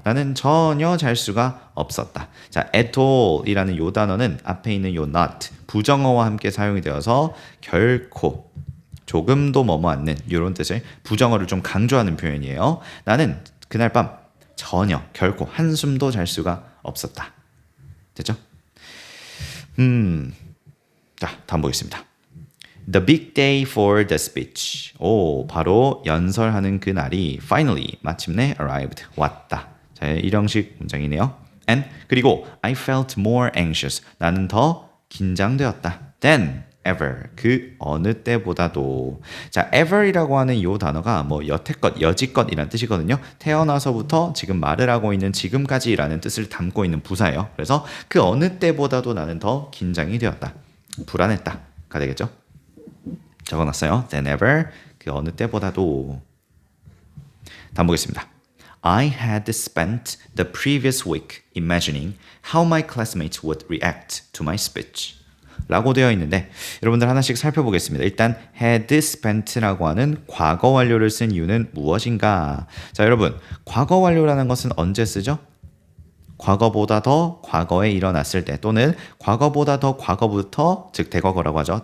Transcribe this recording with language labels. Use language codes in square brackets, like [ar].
[ko] 나는 전혀 잘 수가 없었다. 자, [en] at all [ko] 이라는 요 단어는 앞에 있는 요 not, 부정어와 함께 사용이 되어서 결코, 조금도 뭐뭐 않는 이런 뜻의 부정어를 좀 강조하는 표현이에요. 나는 그날 밤 전혀, 결코 한숨도 잘 수가 없었다. 됐죠? 자, 다음 보겠습니다. [en] The big day for the speech. [ko] 바로 연설하는 그 날이 finally, 마침내 arrived, 왔다. 자, 일형식 문장이네요. [en] And, [ko] 그리고 [en] I felt more anxious. [ko] 나는 더 긴장되었다. [en] Then, ever. [ko] 그 어느 때보다도. 자, ever이라고 하는 이 단어가 뭐 여태껏, 여지껏이란 뜻이거든요. 태어나서부터 지금 말을 하고 있는 지금까지라는 뜻을 담고 있는 부사예요. 그래서 그 어느 때보다도 나는 더 긴장이 되었다. 불안했다가 되겠죠. 적어놨어요. [en] than ever. [ko] 그 어느 때보다도. 다음 보겠습니다. [en] I had spent the previous week imagining how my classmates would react to my speech. [ko] 라고 되어 있는데 여러분들 하나씩 살펴보겠습니다. 일단 [en] had spent [ko] 라고 하는 과거 완료를 쓴 이유는 무엇인가? 자, 여러분, 과거 완료라는 것은 언제 쓰죠? 과거보다 더 과거에 일어났을 때 또는 과거보다 더 과거부터, 즉 대과거라고 하죠.